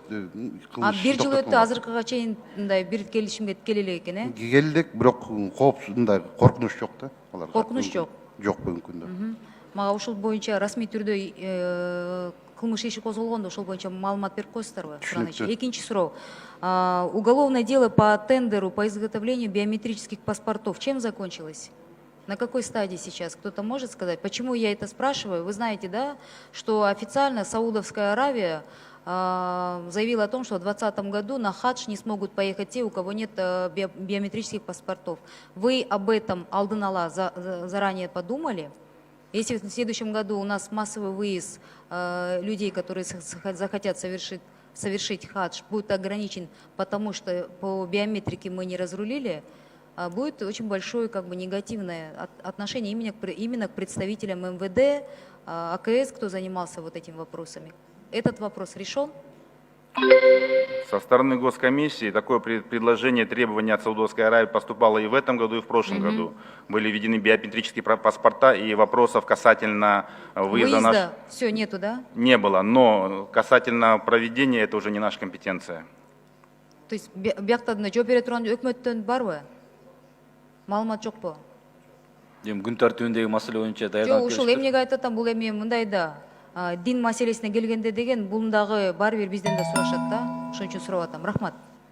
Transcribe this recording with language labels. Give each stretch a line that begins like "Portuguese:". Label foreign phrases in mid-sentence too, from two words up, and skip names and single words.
Kyrgyz: Бир жыл өттү, азыркыга чейин мындай бир келишимге келе элек экен, э? Келдик, бирок коопсуздунда коркунуч жок да. Коркунуч жок. Жок бүгүнкү күндө. Мага ушул боюнча расмий түрдө кылмыш иши козголгондо ошол боюнча маалымат берип коесуздарбы? Экинчи суроо.
Russian: Уголовное дело по тендеру по изготовлению биометрических паспортов чем закончилось? На какой стадии сейчас? Кто-то может сказать? Почему я это спрашиваю? Вы знаете, да, что официально Саудовская Аравия заявила о том, что в 2020 году на хадж не смогут поехать те, у кого нет биометрических паспортов. Вы об этом алдын-ала заранее подумали? Если в следующем году у нас массовый выезд людей, которые захотят совершить хадж, будет ограничен, потому что по биометрике мы не разрулили, будет очень большое негативное отношение именно к представителям МВД, АКС, кто занимался вот этими вопросами. Этот вопрос решен? Со стороны Госкомиссии такое предложение, требование от Саудовской Аравии поступало и в этом году, и в прошлом году. Были введены биометрические паспорта, и вопросов касательно выезда все нету, да? Не было, но касательно проведения это уже не наша компетенция.
Kyrgyz: То есть бияктадына жооп бере турган өкмөттөн барбы? Маалымат жокпу? Күн тартибиндеги маселе боюнча даярданып келишти. Жок, ушул эмнеге айтып атам, бул эми мындай да. Дин маселесине келгенде деген, бул дагы баары бир бизден да сурашат да. Ошон үчүн сурап атам. Рахмат.